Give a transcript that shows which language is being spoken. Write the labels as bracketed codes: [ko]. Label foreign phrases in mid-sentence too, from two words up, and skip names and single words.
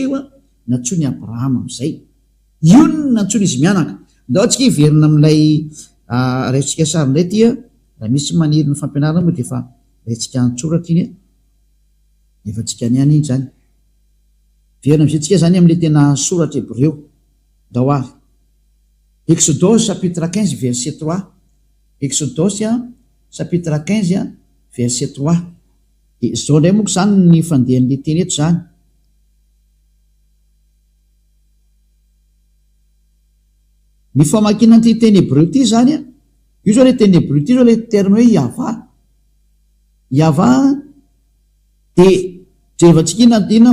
[mg] nantsony Abrahama am'izay io ny nantsony izy mianaka ndao tsika hiverina amin'ilay raitsika sary indray ty raha misy maniry ny fampianarana moa de efa raitsika antsoratra iny efa tsika any any iny zany verina am'izay tsika zany am'le tena soratra Hébreo ndao ary [fr] Exodose chapitre 15 verset 3 Exodose chapitre 15 verset 3 [mg] de zao ndray moako zany ny fandehan'le teny eto zany ny famakina an'ity teny Hébreu ty zany io zao le teny Hébreu ty zao le terme hoe yava de jerevantsika inona